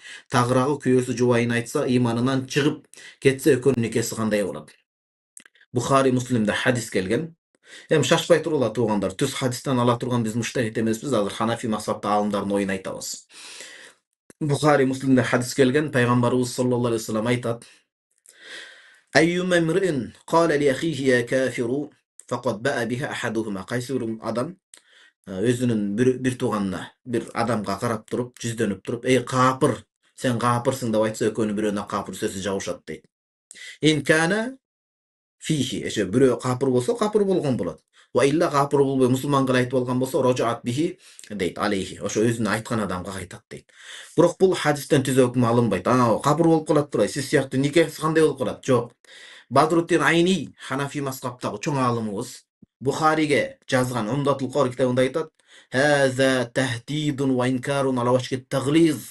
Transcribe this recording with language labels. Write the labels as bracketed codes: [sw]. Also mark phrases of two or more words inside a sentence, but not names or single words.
[ky] Тагыраагы күйөөсү жубайын айтса, ыйманынан чыгып кетсе, экөөнүн никеси кандай болот? Бухари, Муслимде хадис келген. Эми шашпай турула туугандар. Түз хадистен ала турган биз муштахид эмеспиз. Азыр Ханафи мазхабта алымдардын оюн айтабыз. Бухари, Муслимде хадис келген. Пайгамбарыбыз [ar] صلى الله عليه وسلم [ky] айтат: [ar] أيما امرئ قال لأخيه يا كافر فقد باء بها أحدهما. [ky] Кайсы бир адам өзүнүн бир тууганына, бир адамга карап туруп, жүздөнүп туруп, "Эй капыр, сен капырсың" деп айтса, экөөнүн бирөөнө капыр сөзү жабышат дейт. [ar] إن كان فيه, [ky] эше бирөө капыр болсо, капыр болгон болот. [ar] وإلا [ky] капыр болбой мусулманга айтып алган болсо, [ar] رجعت به [ky] дейт, алейхи. Ошо өзүнө айткан адамга кайтат дейт. Бирок бул хадистен түз өкүм алынбайт. Анау капыр болуп калат турбайбы? Сиз сыяктуу никеси кандай болуп калат? Жок. Бадруттин Айни, Ханафи мазхабтагы чоң алымыбыз, Бухариге жазган Умдатул Кори китабында айтат: [ar] "هذا تهديد وإنكار على وجه التغليظ."